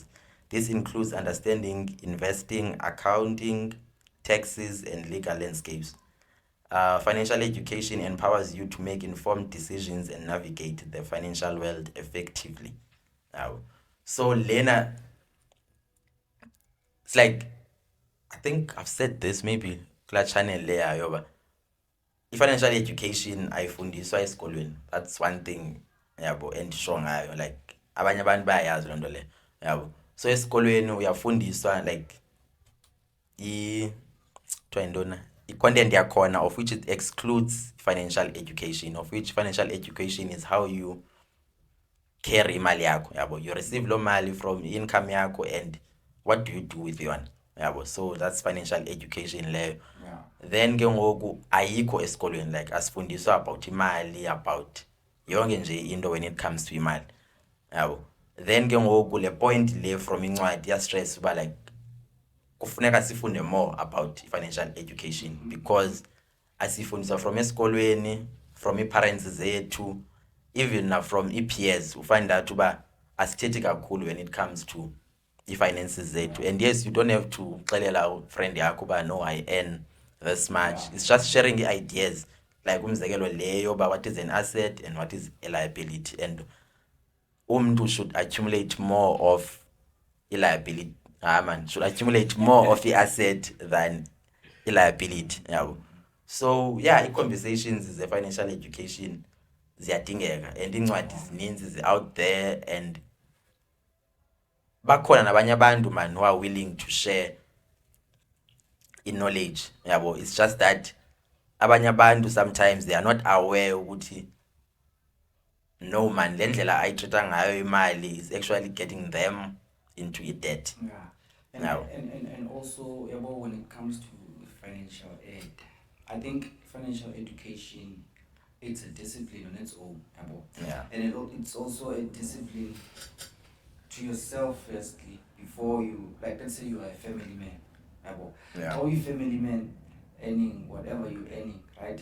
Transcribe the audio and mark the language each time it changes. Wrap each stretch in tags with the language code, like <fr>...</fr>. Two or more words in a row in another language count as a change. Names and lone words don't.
<en>This includes understanding investing, accounting, taxes, and legal landscapes. Financial education empowers you to make informed decisions and navigate the financial world effectively. So Lena, it's like, I think I've said this maybe</en> <xh>kula channel leya yoba</xh> <en>financial education</en> <xh>ayifundiswa esikolweni.</xh> <en>That's one thing</en> <xh>yabo endisho ngayo,</xh> <en>like</en> <xh>abanye abantu bayayazi lonto le yabo.</xh> <en>So</en> <xh>esikolweni uyafundiswa</xh> <en>like</en> <xh>i-content yakhona,</xh> <en>of which it excludes financial education, of which financial education is how you carry</en> <xh>imali yakho yabo.</xh> <en>You receive</en> <xh>lo mali</xh> <en>from income yakho and what do you do with</en> <xh>yona yabo.</xh> <en>So that's financial education leyo.</en> <xh>Then ke ngoku ayikho esikolweni,</xh> <en>like asifundiswa about imali, about</en> <xh>yonke nje into</xh> <en>when it comes to</en> <xh>imali yabo.</xh> <en>Then</en> <xh>ke ngoku le point le</xh> <en>from</en> <xh>incwadi ya</xh> <en>stress</en> <xh>uba like kufuneka sifunde</xh> <en>more about financial education, because asifundiswa from esikolweni, from</en> <xh>i-parents zethu,</xh> <en>even from i-peers ufind out</en> <xh>uba asithethi kakhulu</xh> <en>when it comes to</en> <xh>i-finances zethu.</xh> <en>And yes, you don't have to xelela friend</en> <xh>yakho uba</xh> <en>no, I earn this much. It's just sharing ideas, like</en> <xh>umzekelo leyo uba</xh> <en>what is an asset and what is a liability, and umntu should accumulate more of a liability. Should accumulate more of the asset than a liability. Yeah. So yeah, i-conversations is a financial education ziyadingeka, and</en> <xh>incwadi zininzi</xh> <en>out there, and</en> <xh>bakhona nabanye abantu</xh> <en>man who are willing to share knowledge yabo. It's just that</en> <xh>abanye abantu</xh> <en>sometimes they are not aware ukuthi no man,</en> <xh>le ndlela ayitreata ngayo imali</xh> <en>is actually getting them into a debt. And also about when it comes to financial aid, I think financial education, it's a discipline on its own, and it's also a discipline to yourself firstly before you, like let's say you are a family man, or you family man earning whatever you're earning, right?</en>